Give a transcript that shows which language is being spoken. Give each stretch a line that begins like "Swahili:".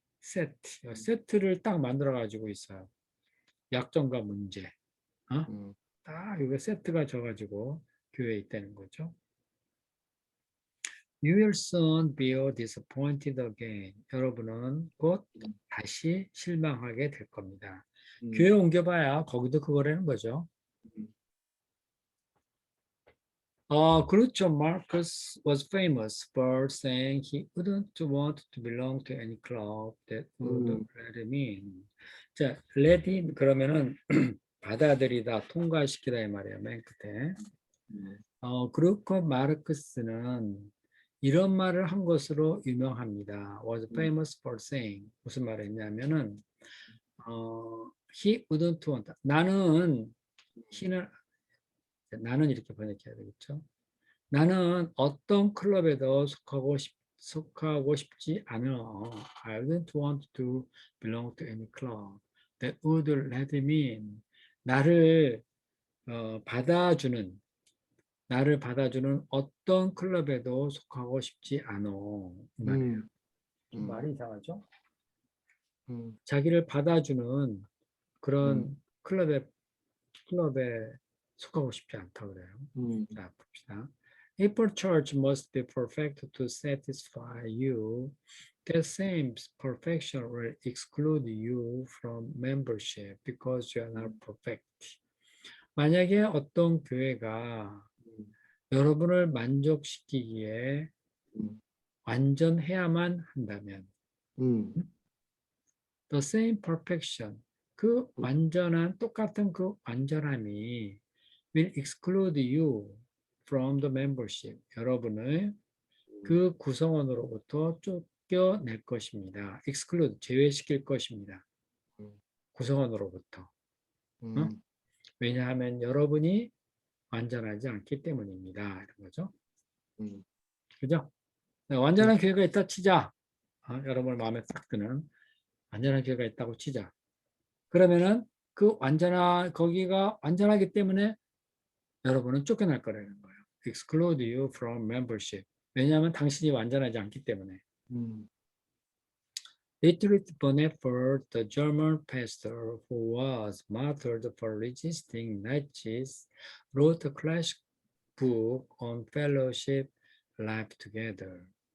Korean: 세트를 딱 만들어 가지고 있어요. 약점과 문제. 딱 이거 세트가 져가지고 교회에 있다는 거죠.
English: You will soon be disappointed again.
Korean: 여러분은 곧 다시 실망하게 될 겁니다. 교회 옮겨봐야 거기도 그거라는 거죠. 그렇죠.
English: Marcus was famous for saying he wouldn't want to belong to any club that would let him in.
Korean: 자, let in 그러면은 받아들이다, 통과시키다 이 말이에요. 맨 끝에. 그렇고 마르크스는 이런 말을 한 것으로 유명합니다.
English: Was famous for saying
Korean: 무슨 말을 했냐면은
English: he wouldn't want
Korean: 나는 이렇게 번역해야 되겠죠. 나는 어떤 클럽에도 속하고 싶지 않아.
English: I wouldn't want to belong to any club that would let me in.
Korean: 나를 받아주는 어떤 클럽에도 속하고 싶지 않아. 이 말이에요. 좀 말이 이상하죠? 자기를 받아주는 그런 클럽에 속하고 싶지 않다 그래요. 자, 봅시다.
English: If a church must be perfect to satisfy you, that same perfection will exclude you from membership because you are not perfect.
Korean: 만약에 어떤 교회가 여러분을 만족시키기에 완전해야만 한다면
English: the same perfection,
Korean: 그 완전한 똑같은 그 완전함이
English: will exclude you from the membership.
Korean: 여러분을 그 구성원으로부터 쫓겨낼 것입니다. exclude, 제외시킬 것입니다. 구성원으로부터. 왜냐하면 여러분이 완전하지 않기 때문입니다. 이런 거죠. 그죠? 완전한 교회가 있다 치자. 여러분 마음에 딱 드는 완전한 교회가 있다고 치자. 그러면은 거기가 완전하기 때문에 여러분은 쫓겨날 거라는 거예요.
English: Exclude you from membership.
Korean: 왜냐하면 당신이 완전하지 않기 때문에.
English: Dietrich Bonhoeffer, the German pastor who was martyred for resisting Nazis, wrote a classic book on fellowship, life together.